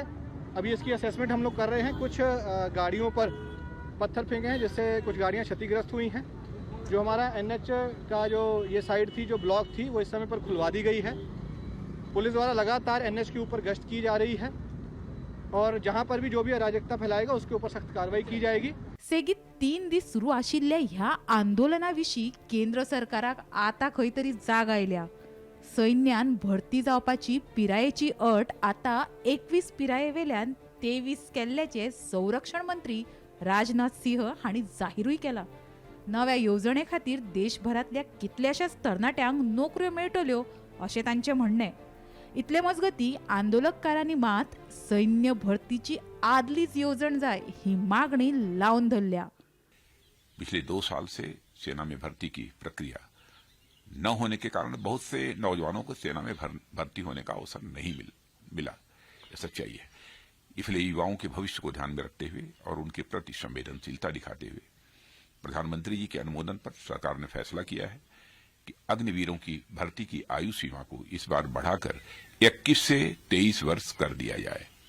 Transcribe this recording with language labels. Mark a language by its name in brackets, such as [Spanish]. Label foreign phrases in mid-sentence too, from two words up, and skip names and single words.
[Hindi] अभी इसकी असेसमेंट हम लोग कर रहे हैं। कुछ गाड़ियों पर पत्थर फेंके हैं जिससे कुछ गाड़ियां क्षतिग्रस्त हुई हैं। जो हमारा एनएच का जो ये साइड थी, जो ब्लॉक थी, वो इस समय पर खुलवा दी गई है। पुलिस द्वारा लगातार एनएच के ऊपर गश्त की जा रही है और जहां पर भी जो भी अराजकता फैलाएगा उसके ऊपर सख्त कार्रवाई की जाएगी। [Konkani] सेगीत 3 दीस सुरू आशिल्ल्या ह्या आंदोलनाविशीं केंद्र सरकाराक आता खंय तरी जाग आयल्या। सैन्यान भरती जावपाची पिरायेची अट आता 21 पिरायेवेल्यान 23 केल्ल्याचे संरक्षण मंत्री राजनाथ सिंह हांणी जाहीरूय केला। नव्या येवजणे खातीर देशभरातल्या कितल्याशाच तरणाट्यांक नोकऱ्यो मेळटल्यो अशें तांचें म्हणणें। इतले मजगतीं आंदोलककारांनी मात सैन्य भरतीची आदलीच येवजण जाय ही मागणी लावन धरल्या। [Hindi] पिछले 2 साल से सेना में भर्ती की प्रक्रिया न होने के कारण बहुत से नौजवानों को सेना में भर्ती होने का अवसर नहीं मिला। यह सच्चाई है। इसलिए युवाओं के भविष्य को ध्यान में रखते हुए और उनके प्रति संवेदनशीलता दिखाते हुए प्रधानमंत्री जी के अनुमोदन पर सरकार ने फैसला किया है कि अग्निवीरों की भर्ती की आयु सीमा को इस बार बढ़ाकर 21 से 23 वर्ष कर दिया जाए।